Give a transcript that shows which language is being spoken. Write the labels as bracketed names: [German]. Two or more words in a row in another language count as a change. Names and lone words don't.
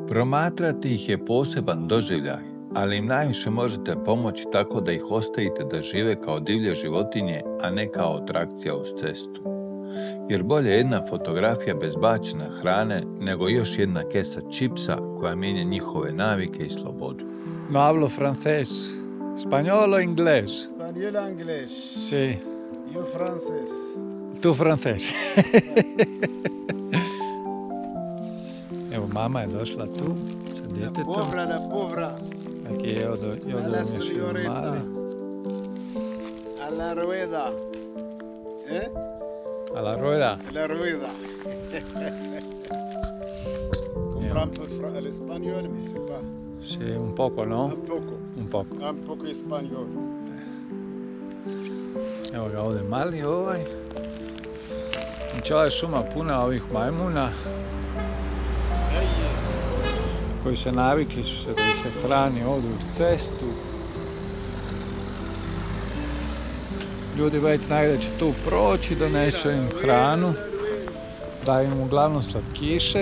[Croatian] Promatrati ih je poseban doživljaj, ali im najviše možete pomoći tako da ih ostavite da žive kao divlje životinje, a ne kao atrakcija uz cestu. Jer bolje jedna fotografija bez bačene hrane nego još jedna kesa čipsa koja mijenja njihove navike i slobodu. [Spanish] No hablo francés. Spagnolo, inglés. Español, inglés. Sí. Yo francés. Tu francés. [Croatian] Evo, mama je došla tu sa djetetom. La povra. Aquí je odo La mali. [Spanish] A la rueda. ¿Eh? A la rueda. La rueda. Comprendo el español, [French] mais c'est pas. [Spanish] Sí, un poco, ¿no? Un poco. Un poco. Un poco español. [Croatian] Evo ga ovdje mali ovaj. Znači ova je šuma puna ovih majmuna koji se navikli su se da ih se hrani ovdje uz cestu. Ljudi već znaju da će tu proći, donesu im hranu, daju im uglavnom slatkiše.